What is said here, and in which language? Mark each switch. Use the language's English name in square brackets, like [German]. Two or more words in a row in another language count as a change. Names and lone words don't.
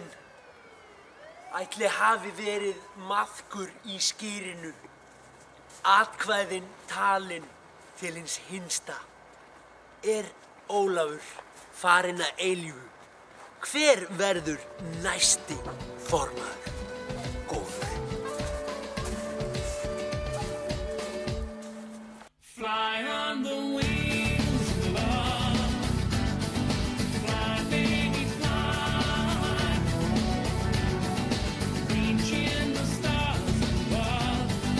[Icelandic] Ætli hafi verið maðkur í skýrinu. Atkvæðin talin til hins hinsta. Er Ólafur farinn að eilífu? Hver verður næsti formaður? Góður. [English] Fly on the wings of love. Fly, baby, fly. Reaching the stars above.